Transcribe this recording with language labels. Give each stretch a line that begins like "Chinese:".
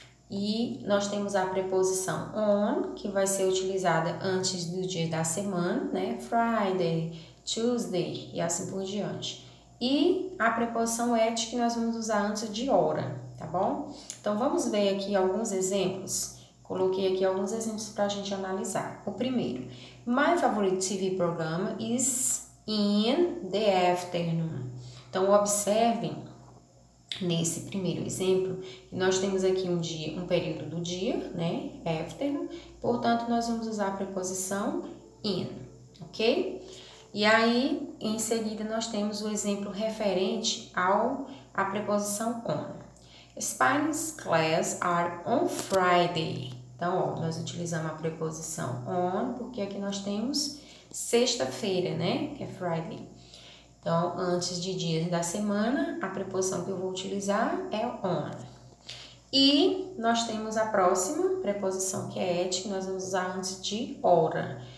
Portuguese: E nós temos a preposição on, que vai ser utilizada antes do dia da semana, né? Friday, Tuesday e assim por diante. E a preposição at, que nós vamos usar antes de hora, tá bom? Então, vamos ver aqui alguns exemplos. Coloquei aqui alguns exemplos para a gente analisar. O primeiro,
English: my favorite TV program is in the afternoon.
Portuguese: Então, observem nesse primeiro exemplo, nós temos aqui um período do dia, né, afternoon, portanto, nós vamos usar a preposição in, ok? E aí, em seguida, nós temos o exemplo referente à preposição on.
English: Spanish class are on Friday.
Portuguese: Então, ó, nós utilizamos a preposição on, porque aqui nós temos sexta-feira, né? Que é Friday. Então, antes de dias da semana, a preposição que eu vou utilizar é on. E nós temos a próxima preposição, que é at, que nós vamos usar antes de hora.